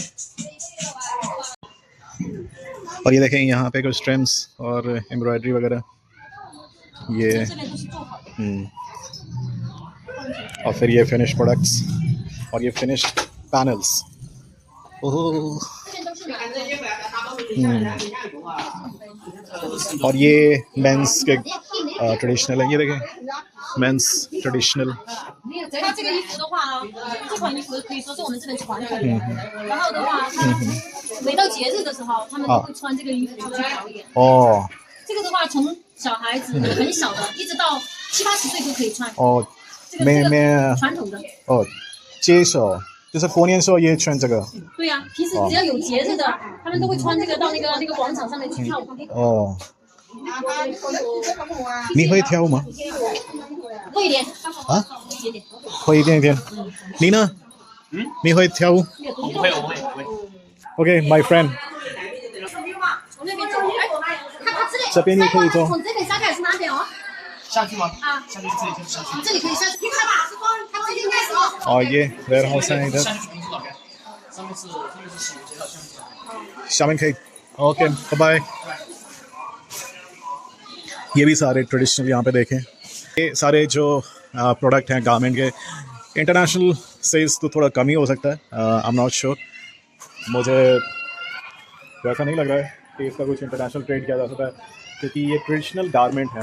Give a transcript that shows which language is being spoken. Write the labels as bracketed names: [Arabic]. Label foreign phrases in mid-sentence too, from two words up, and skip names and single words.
[Hindi] और ये देखें यहाँ पे कुछ ट्रिम्स और एम्ब्रॉयडरी वगैरह, ये और फिर ये [English] finish products [Hindi] और ये [English] finish panels. [Hindi] ओह, और ये मेंस के ट्रेडिशनल है, ये देखें [English] mens traditional. [Chinese] 它这个衣服的话啊，这款衣服可以说是我们这边传统的。然后的话，它每到节日的时候，他们都会穿这个衣服出去表演。哦，这个的话，从小孩子很小的，一直到70、80岁都可以穿。哦，这个传统的。哦，接手就是过年时候也穿这个。对呀，平时只要有节日的，他们都会穿这个到那个广场上面去跳舞。哦，你会跳舞吗？会一点啊，一点点。会一点点。你呢？你会跳舞？我会。 [English] Okay, my friend。 [Chinese] 从那边走，哎，他这边也可以走。从这边下来是哪边哦？下去吗？啊，下去这里可以下去。这里可以下去。他这里应该是哦。 [Hindi] और ये warehouse है इधर। [Chinese] 下去名字哪边？上面是洗洁的，下面可以。 [English] okay, bye. [Hindi] ये भी सारे ट्रेडिशनल यहाँ पे देखें, ये सारे जो प्रोडक्ट हैं गारमेंट के, [English] international sales [Hindi] तो थोड़ा कम ही हो सकता है, [English] I am not sure. [Hindi] मुझे वैसा नहीं लग रहा है कि इसका कुछ [English] international trade [Hindi] किया जा सकता है, क्योंकि ये [English] traditional garment [Hindi] है।